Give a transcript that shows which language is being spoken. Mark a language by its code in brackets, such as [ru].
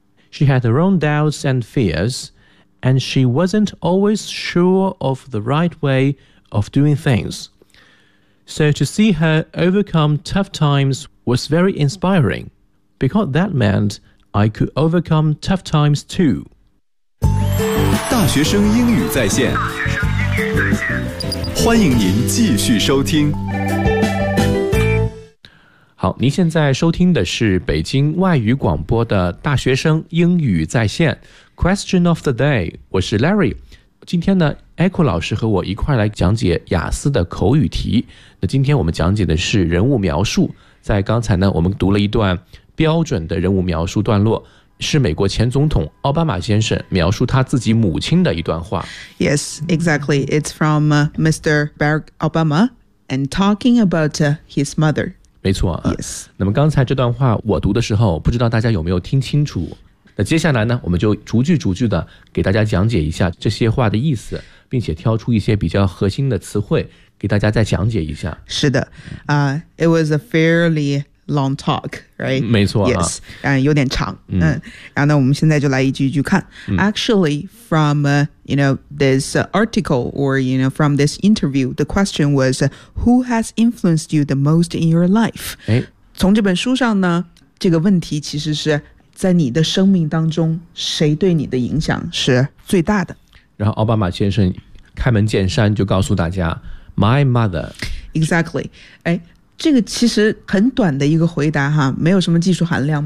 [en] She had her own doubts and fears, and she wasn't always sure of the right way of doing things. So to see her overcome tough times was very inspiring, because that meant I could overcome tough times too. [zh] 大学生英语在线，欢迎您继续收听。好，您现在收听的是北京外语广播的大学生英语在线 Question of the Day， 我是 Larry。今天呢 Echo 老师和我一块来讲解雅思的口语题。那今天我们讲解的是人物描述。在刚才呢我们读了一段标准的人物描述段落，是美国前总统奥巴马先生描述他自己母亲的一段话。 [en] Yes, exactly. It's from Mr. Barack Obama and talking about his mother. [zh] 没错、啊 [en] yes. [zh] 那么刚才这段话我读的时候不知道大家有没有听清楚，那接下来呢我们就逐句逐句的给大家讲解一下这些话的意思，并且挑出一些比较核心的词汇给大家再讲解一下。是的、 [en] It was a fairly long talk, right? [zh] 没错、啊、 Yes, 有点长、嗯、然后呢我们现在就来一句一句看、嗯、 [en] Actually, from you know, this article or you know, from this interview, the question was Who has influenced you the most in your life?、哎、 [zh] 从这本书上呢这个问题其实是在你的生命当中谁对你的影响是最大的。然后奥巴马先生开门见山就告诉大家 [en] My mother. [zh] Exactly.、哎这个其实很短的一个回答哈，没有什么技术含量。